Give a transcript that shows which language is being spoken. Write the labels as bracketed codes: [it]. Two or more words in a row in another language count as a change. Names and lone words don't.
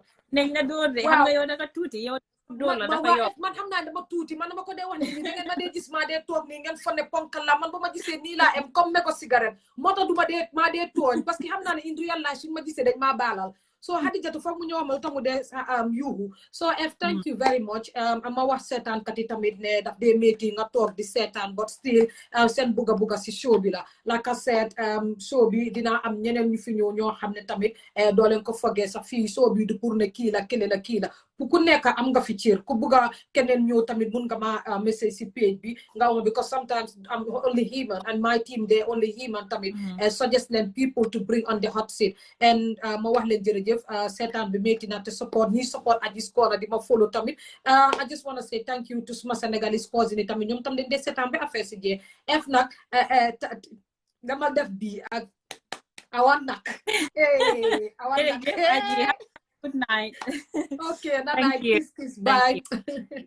[wo] nañ la door de xam nga yow dafa tuuti yow door la dafa yow man xam naa dama tuuti man dama ko dee wax ni da ngeen ma dee gis maa dee toog nii ngeen fonne ponkal la man ba ma gisee nii laa em comme me ko cigarette moo tax du maa dee tooñ [fr] parce que [wo] xam naa ne [en] in real life [wo] suñu ma gisee dañ maa baalal so Hadijatu foog mu ñëw ma lu tax mu dee yuuxu so F [en] thank you very much [wo] ama wax seetaan kat yi tamit ne daf dee métti nga toog di seetaan [en] but still [wo] seen bugga si show bi la [en] like I said [wo] show bi dina am ñeneen ñu fi ñëw ñoo xam ne tamit doo leen ko fogee sax fii show bi du pour ne kii la kële la kii la ku nekk am nga fi cër ku bugga keneen ñëw tamit mun nga ma message si page bi nga wax [en] because sometimes I'm only human [wo] and [en] my team they only human [wo] tamit suggest leen [en] people to bring on the hot seat [wo] and ma wax leen jërëjëf seetaan bi métti na te support ñi support Adji Score di ma follow tamit [en] I just want to say thank you [wo] to suma Senegalese cousine tamit ñoom tam dañ dee seetaan bi affaire si jee F nag dama def bi ak awan nak [en] good night okay na night kiss bye